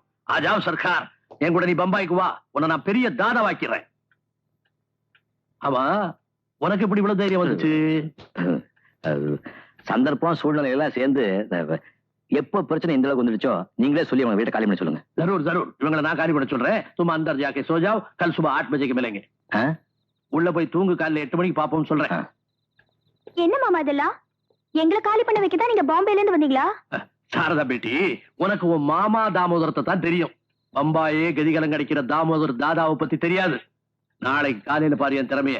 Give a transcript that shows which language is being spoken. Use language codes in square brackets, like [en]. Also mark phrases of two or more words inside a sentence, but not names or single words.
[hi] आजाओ सरकार, [ta] என் கூட நீ பம்பாய்க்கு வா, உன்னை நான் பெரிய தாதாவாக்கிறேன். ஆமா, உனக்கு எப்படி இவ்வளவு தைரியம் வந்துச்சு? சந்தர்ப்பம் சூழ்நிலை எல்லாம் சேர்ந்து எப்ப பிரச்சனை இந்த அளவுக்கு வந்துருச்சோ நீங்களே சொல்லி அவங்க வீட்டை காலி பண்ண சொல்லுங்க. [hi] जरूर जरूर, [ta] இவங்களை நான் காலி பண்ண சொல்றேன். [hi] तुम अंदर जाके सो जाओ, कल सुबह 8 बजे के मिलेंगे. [ta] உள்ள போய் தூங்கு, காலையில 8 மணிக்கு பாப்போம்னு சொல்றேன். என்ன மாமா இதெல்லாம்? எங்களை காலி பண்ண வைக்க தான் நீங்க பாம்பேல இருந்து வந்தீங்களா? சாரதா பேட்டி, உனக்கு உன் மாமா தாமோதரத்தை தான் தெரியும். பம்பாயே கதிகலம் கிடைக்கிற தாமோதர் தாதாவை பத்தி தெரியாது. நாளைக்கு காலையில பாரு என் திறமைய.